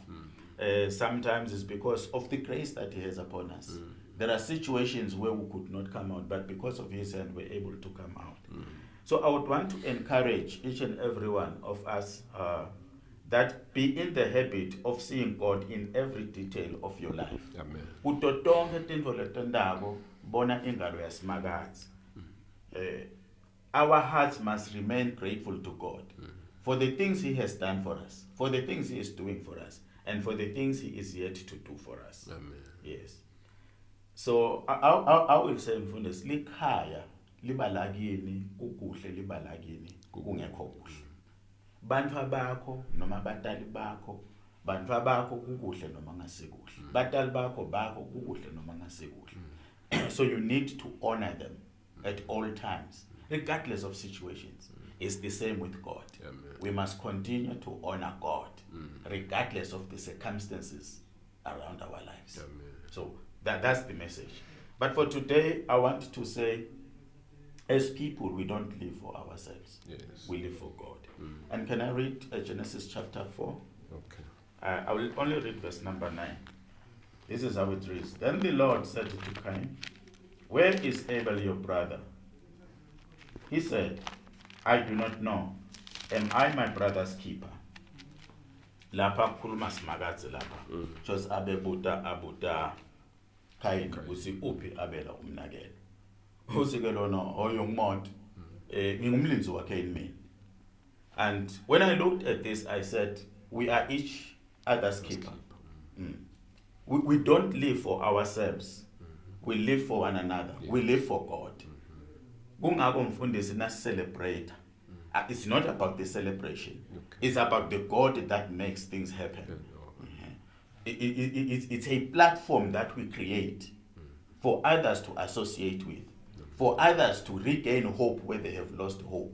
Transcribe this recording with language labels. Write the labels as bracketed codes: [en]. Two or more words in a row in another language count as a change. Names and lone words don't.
[en] Sometimes it's because of the grace that he has upon us. There are situations where we could not come out, but because of his hand, we're able to come out. So I would want to encourage each and every one of us that be in the habit of seeing God in every detail of your life. Amen. [ss] Kuto tonke tintfo letentako, bona ingalo yasimakatsi. [en] Our hearts must remain grateful to God for the things he has done for us, for the things he is doing for us, and for the things he is yet to do for us. Amen. Yes. So I will say [ss] mfundisi likhaya liba lakini kukuhle liba lakini kungekho kuhle. Bantwa bakho noma batali bakho, bantwa bakho kukuhle noma ngasekuhle. Batali bakho kukuhle noma ngasekuhle. [en] So you need to honor them at all times, regardless of situations. It's the same with God. Amen. We must continue to honor God, regardless of the circumstances around our lives. Amen. So that's the message. But for today, I want to say, as people, we don't live for ourselves. Yes. We live for God. And can I read Genesis chapter 4? Okay. I will only read verse number 9. This is how it reads. Then the Lord said to Cain, "Where is Abel your brother?" He said, "I do not know. Am I my brother's keeper?" [ss] Lapha kukhuluma simakatsi lapha. Just abuta Cain uthi uphi Abela umnakele. Usike lona oyongmonto ngingumlinzi waCain mina. [en] And when I looked at this, I said, we are each other's keeper. We don't live for ourselves. We live for one another. We live for God. [ss] Kungako mfundisi na celebrate. [en] It's not about the celebration. It's about the God that makes things happen. It's a platform that we create for others to associate with, for others to regain hope where they have lost hope.